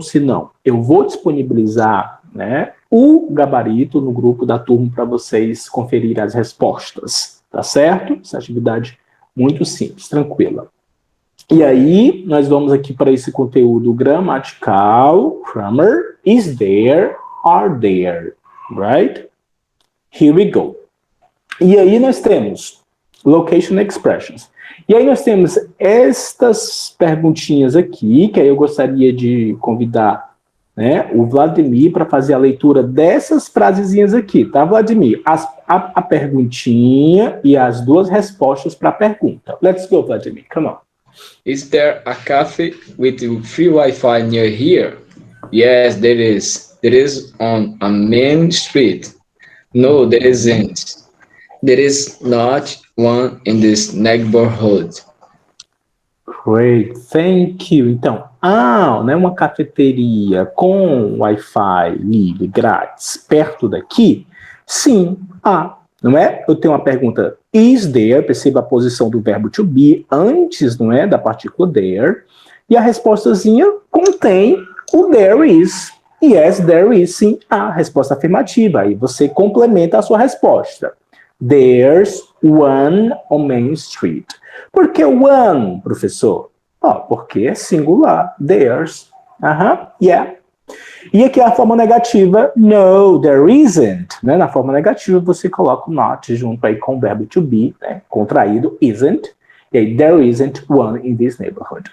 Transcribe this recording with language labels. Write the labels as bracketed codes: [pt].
[pt] Se não, eu vou disponibilizar, né, o gabarito no grupo da turma para vocês conferirem as respostas, tá certo? Essa atividade muito simples, tranquila. E aí, nós vamos aqui para esse conteúdo gramatical. [en] Grammar, is there, are there, right? Here we go. [pt] E aí nós temos [en] location expressions. [pt] E aí nós temos estas perguntinhas aqui, que aí eu gostaria de convidar, né, o Vladimir para fazer a leitura dessas frasezinhas aqui, tá, Vladimir? A perguntinha e as duas respostas para a pergunta. [en] Let's go, Vladimir, come on. Is there a cafe with free Wi-Fi near here? Yes, there is. There is on a main street. No, there isn't. There is not one in this neighborhood. Great, thank you. [pt] Então, né, uma cafeteria com Wi-Fi livre, grátis, perto daqui? Sim, não é? Eu tenho uma pergunta, [en] is there? [pt] Perceba a posição do verbo to be antes, não é, da partícula there. E a respostazinha contém o there is. [en] Yes, there is, [pt] sim, a resposta afirmativa. Aí você complementa a sua resposta. [en] There's one on Main Street. [pt] Por que one, professor? Porque é singular. There's. Yeah. E aqui a forma negativa, [en] no, there isn't. [pt] Né? Na forma negativa, você coloca o not junto aí com o verbo to be, né? Contraído, isn't. [en] E aí, there isn't one in this neighborhood.